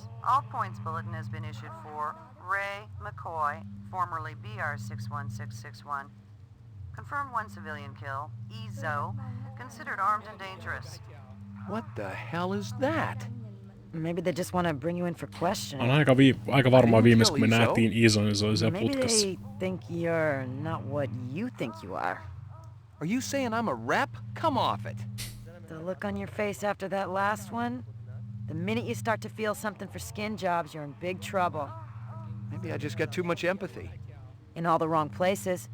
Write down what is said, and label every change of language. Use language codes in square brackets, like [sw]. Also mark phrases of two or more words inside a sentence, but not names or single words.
[en] All points bulletin has been issued for Ray McCoy, formerly BR61661. Confirmed one civilian kill. EZO. Considered armed and dangerous. What the hell is that? Maybe they just want to bring you in for questioning. [fi] On aika varmaan viimeis kun me nähtiin Iso, niin se oli siellä putkassa. [en] Maybe they think you're not what you think you are. Are you saying I'm a rep? Come off it. The look on your face after that last one? The minute you start to feel something for skin jobs, you're in big trouble. Maybe I just got too much empathy. In all the wrong places.